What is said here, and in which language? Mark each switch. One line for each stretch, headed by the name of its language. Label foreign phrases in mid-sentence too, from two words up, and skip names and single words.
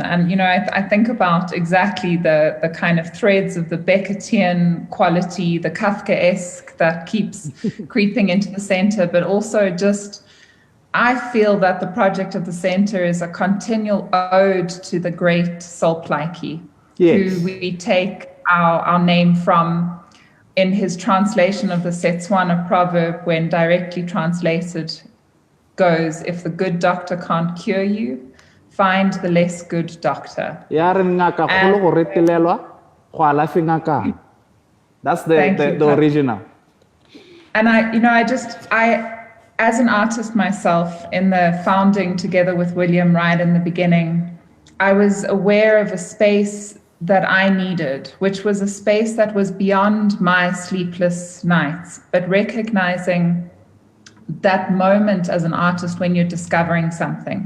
English: And, I think about exactly the kind of threads of the Beckettian quality, the Kafkaesque that keeps creeping into the center, but also just, I feel that the project of the center is a continual ode to the great Sol Plaatje, who we take our name from in his translation of the Setswana proverb, when directly translated goes, if the good doctor can't cure you, find the less good doctor.
Tswana: Ya re ngaka kgolo go retelelwa go alafi ngakana.
English: That's the original. And as an artist myself, in the founding together with William right in the beginning, I was aware of a space that I needed, which was a space that was beyond my sleepless nights, but recognizing that moment as an artist when you're discovering something.